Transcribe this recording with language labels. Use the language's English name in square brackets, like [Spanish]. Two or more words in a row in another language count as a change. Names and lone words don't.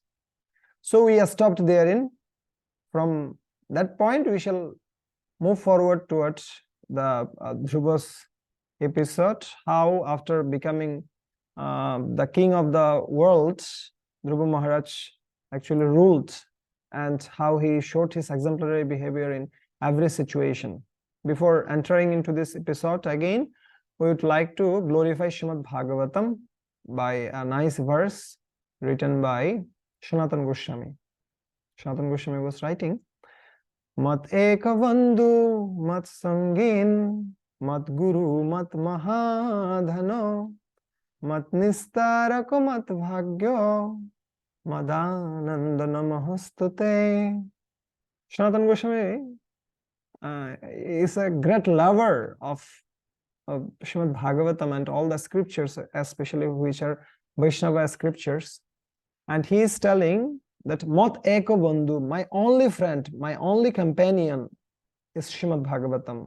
[English] So we are stopped therein. From that point, we shall move forward towards the Dhruva's episode, how after becoming the king of the world, Dhruva Maharaj actually ruled, and how he showed his exemplary behavior in every situation. Before entering into this episode again, we would like to glorify Srimad Bhagavatam by a nice verse written by Sanatana Goswami. Sanatana Goswami was writing, [Sanskrit] Mat eka bandhu, mat sangin, mat guru, mat mahadhano, mat nistarako, mat bhagyo, madananda namahostute. [English] Sanatana Goswami is a great lover of Srimad Bhagavatam and all the scriptures, especially which are Vaishnava scriptures. And he is telling that [Sanskrit] Mat Eko Bandhu, [English] my only friend, my only companion is Srimad Bhagavatam.